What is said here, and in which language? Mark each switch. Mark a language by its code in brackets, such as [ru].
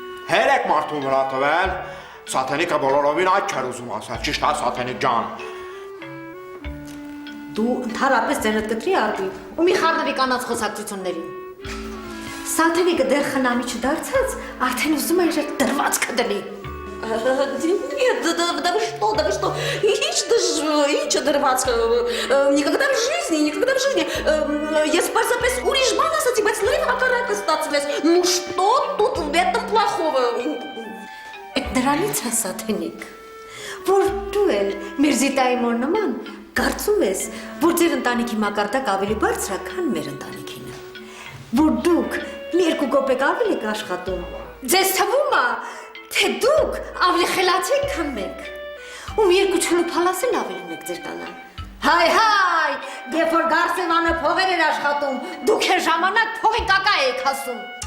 [hy] Հերեք մարդու վրա տվել, Սատանիկը բոլորովին այդ չեր ուզում ասել, ճիշտ է Սատանիկ ջան։ Դու ընդհանրապես ձենդ կտրի արվի ու մի խառնվի կանանց խոսակցություններին։ Սաթենիկը դեռ խնամի չդարձած, արդեն ուզում է իր դրվածքը դնի։ [ru] Нет, да вы что? [hy] Ինչ դրված, [ru] никогда в жизни. [hy] Ես պարզապես ուրիշ բան ասացի, բայց լրիվ հակառակը ստացվեց. [ru] Ну что тут в этом плохого? [hy] Այդ դրանից է Սաթենիկ, որ դու էլ Միրզիտայի մոր նման կարծում ես, որ ձեր ընտանիքի մակարդակ ավելի բարձր է, քան մեր ընտանիքինը, որ դուք մի երկու կոպեկ ավելի եք աշխատում, ձեզ թվում է, թե դուք ավելի խելացի եք, քան մենք, ու մի երկու չլուփալաս էլ ավելի մեկ ձեր տանը։ Հայ, երբ որ Գարսևանը փողեր էր աշխատում, դուք էլ ժամանակ փողի կակա եք ասում։